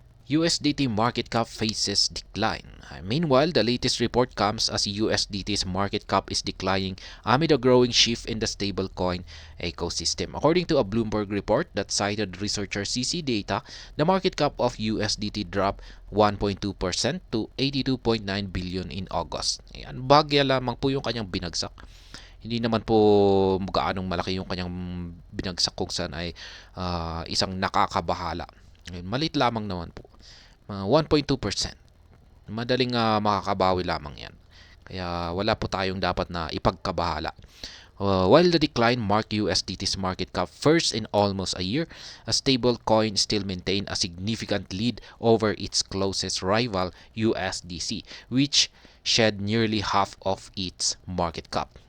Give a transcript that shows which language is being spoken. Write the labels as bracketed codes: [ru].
[en] USDT market cap faces decline. Meanwhile, the latest report comes as USDT's market cap is declining amid a growing shift in the stablecoin ecosystem. According to a Bloomberg report that cited researcher CC Data, the market cap of USDT dropped 1.2% to 82.9 billion in August. [tl] Ayan, bagya lamang po yung kanyang binagsak. Hindi naman po gaanong malaki yung kanyang binagsak kung saan ay isang nakakabahala. Malit lamang naman po. 1.2%. Madaling makakabawi lamang yan. Kaya wala po tayong dapat na ipagkabahala. [en] While the decline marked USDT's market cap first in almost a year, a stable coin still maintained a significant lead over its closest rival, USDC, which shed nearly half of its market cap.